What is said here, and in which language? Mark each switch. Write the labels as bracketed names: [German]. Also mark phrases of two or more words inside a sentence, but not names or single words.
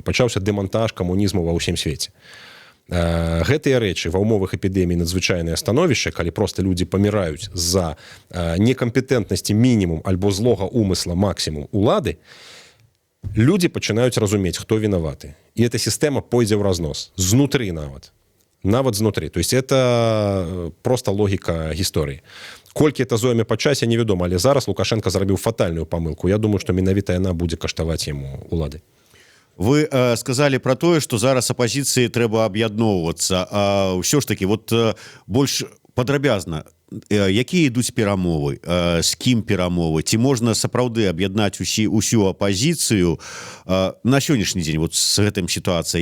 [Belarusian] Пачаўся дэмантаж камунізму ва ўсім свеце. Гэтыя рэчы ва ўмовах эпідэміі надзвычайнае становішча, калі проста людзі паміраюць з-за некампетэнтнасці мінімум альбо злога ўмысла максімум улады, люди пачынаюць разумець, хто вінаваты. І эта сістэма пойдзе ў разнос. Знутры нават знутры. [Russian] То есть это просто [Belarusian] логіка гісторыі. Колькі это зойме па часе, невядома, але зараз Лукашенко зрабіў фатальную памылку. Я думаю, што менавіта яна будзе каштаваць яму улады. Вы сказалі пра тое, што зараз апазіцыі трэба аб'ядноўвацца. А ўсё ж такі, вот больш падрабязна, якія ідуць перамовы, з кім перамовы, ці можна сапраўды аб'яднаць усю апазіцыю на сённяшні дзень вот з гэтым сітуацыяй?